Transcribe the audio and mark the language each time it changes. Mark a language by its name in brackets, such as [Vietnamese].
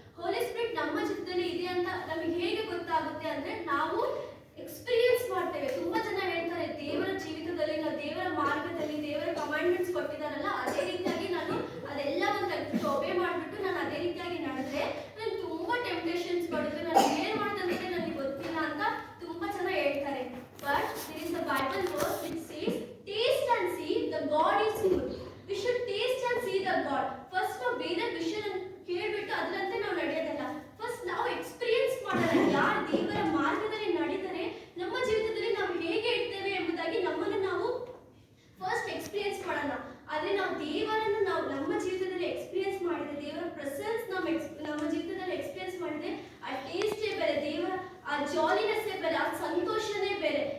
[Kannada] ಹೋಲಿ spirit ನಮ್ಮ ಜೀವಿತದಲ್ಲಿ ಇದೆ ಅಂತ ನಮಗೆ ಹೇಗೆ ಗೊತ್ತಾಗುತ್ತೆ ಅಂದ್ರೆ ನಾವು ಎಕ್ಸ್ಪೀರಿಯನ್ಸ್ ಮಾಡ್ತೇವೆ. ತುಂಬಾ ಜನ ಹೇಳ್ತಾರೆ, ದೇವರ ಜೀವಿತದಲ್ಲಿ ನಾವು ದೇವರ ಮಾರ್ಗದಲ್ಲಿ ದೇವರ ಕಮಾಂಡ್ಮೆಂಟ್ಸ್ ಕೊಟ್ಟಿದಾರಲ್ಲ ಅದೇ ರೀತಿಯಾಗಿ ನಾನು ಅದೆಲ್ಲವನ್ನು ತೆಗೆದು ಒಬೆ ಮಾಡ್ಬಿಟ್ಟು ನಾನು ಅದೇ ರೀತಿಯಾಗಿ ನಡೆದ್ರೆ ನಾನು ತುಂಬಾ ಟೆಂಪ್ಟೇಷನ್ಸ್ ಬರುತ್ತೆ, ನಾನು ಏನ್ ಮಾಡ್ದಂದ್ರೆ ನನಗೆ ಗೊತ್ತಿಲ್ಲ ಅಂತ ತುಂಬಾ ಜನ ಹೇಳ್ತಾರೆ. [English] But there is a Bible verse which says, taste and see the God is good. We should taste and see the God. [Kannada] First ನಾವು ಬೇರೆ ವಿಷಯ ಕೇಳ್ಬಿಟ್ಟು ಅದರಂತೆ ನಾವು ನಡೆಯೋದಲ್ಲ, ಫಸ್ಟ್ ನಾವು ಎಕ್ಸ್ಪೀರಿಯನ್ಸ್ ಮಾಡೋಣ. ಯಾರು ದೇವರ ಮಾರ್ಗದಲ್ಲಿ ನಡೆದರೆ ನಮ್ಮ ಜೀವಿತದಲ್ಲಿ ನಾವು ಹೇಗೆ ಇರ್ತೇವೆ ಎಂಬುದಾಗಿ ನಮ್ಮನ್ನು ನಾವು ಫಸ್ಟ್ ಎಕ್ಸ್ಪೀರಿಯನ್ಸ್ ಮಾಡೋಣ. ಆದ್ರೆ ನಾವು ದೇವರನ್ನು ನಾವು ನಮ್ಮ ಜೀವಿತದಲ್ಲಿ ಎಕ್ಸ್ಪೀರಿಯನ್ಸ್ ಮಾಡಿದ್ರೆ, ದೇವರ ಪ್ರೆಸೆನ್ಸ್ ನಮ್ಮ ಜೀವಿತದಲ್ಲಿ ಎಕ್ಸ್ಪೀರಿಯನ್ಸ್ ಮಾಡಿದ್ರೆ ಆ ಟೇಸ್ಟೇ ಬೇರೆ, ದೇವರ ಆ ಜಾಲಿನೆಸ್ಸೇ ಬೇರೆ, ಆ ಸಂತೋಷನೇ ಬೇರೆ.